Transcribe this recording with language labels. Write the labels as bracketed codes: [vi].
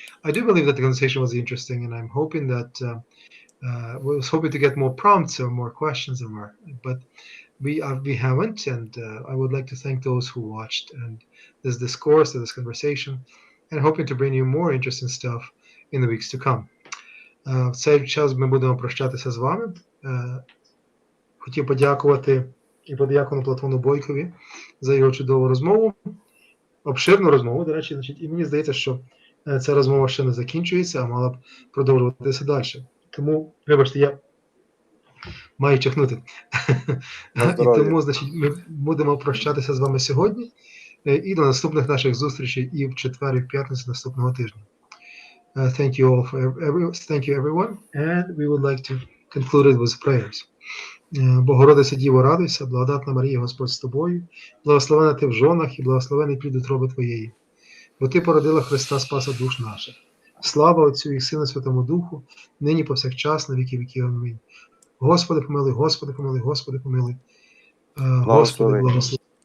[en] I do believe that the conversation was interesting, and I'm hoping that was hoping to get more prompts or more questions but we haven't. And I would like to thank those who watched and this discourse, this conversation, and hoping to bring you more interesting stuff in the weeks to come. [uk] В цей час ми будемо прощатися з вами. Хотів подякувати і подякувати Платону Бойкові за його чудову розмову, обширну розмову, до речі, і мені здається, що ця розмова ще не закінчується, а мала б продовжуватися далі. Тому, вибачте, я маю чихнути. І тому, ми будемо прощатися з вами сьогодні і до наступних наших зустрічей і в четвер, і в п'ятницю наступного тижня. [en] Thank you everyone, and we would like to conclude it with prayers. [uk] Богородиця Діво, радуйся, благодатна Марія, Господь з тобою, благословена ти в жонах і благословений плід утроби твоєї. Бо ти породила Христа, Спаса душ наших. Слава Отцю і Сину, Святому Духу, нині повсякчас, на віки віків. Амінь. Господи помилуй, Господи помилуй, Господи помилуй. Господи благослови.